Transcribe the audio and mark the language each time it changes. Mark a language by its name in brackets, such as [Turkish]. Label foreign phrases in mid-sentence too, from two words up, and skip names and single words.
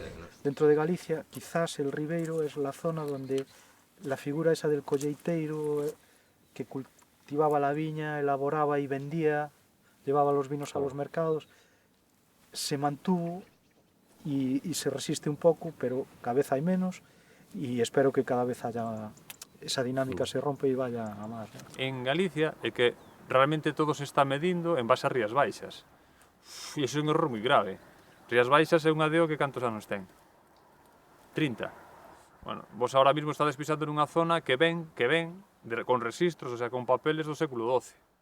[Spanish] Dentro de Galicia, quizás el Ribeiro es la zona donde la figura esa del colleiteiro que cultivaba la viña, elaboraba y vendía, llevaba los vinos a los mercados, se mantuvo y se resiste un poco, pero cada vez hay menos y espero que cada vez haya esa dinámica se rompe y vaya a más. [Galician] En Galicia é que realmente todo se está medindo en base a Rías Baixas. E iso é un error moi grave. Rías Baixas é unha DO que cantos anos ten? 30. Bueno, vos ahora mismo estades pisando nunha zona que ven con registros, [Spanish] o sea, [Galician] con papeles do século XII.